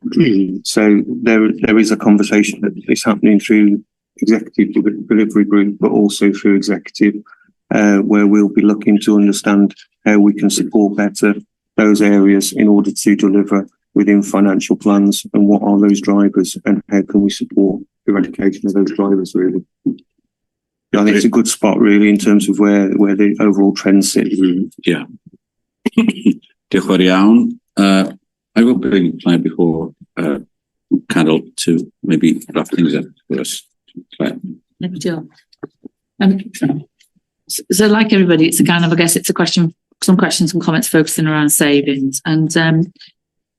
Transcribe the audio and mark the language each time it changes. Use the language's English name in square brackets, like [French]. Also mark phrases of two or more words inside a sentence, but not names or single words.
[English] So there is a conversation that is happening through executive delivery group, but also through executive, where we'll be looking to understand how we can support better those areas in order to deliver within financial plans, and what are those drivers and how can we support eradication of those drivers really. I think it's a good spot really in terms of where the overall trends sit. [Welsh] Diolch yn iawn. [English] I will bring Claire before Carol to maybe wrap things up for us. Claire. So like everybody, it's a kind of, I guess it's a question, some questions and comments focusing around savings.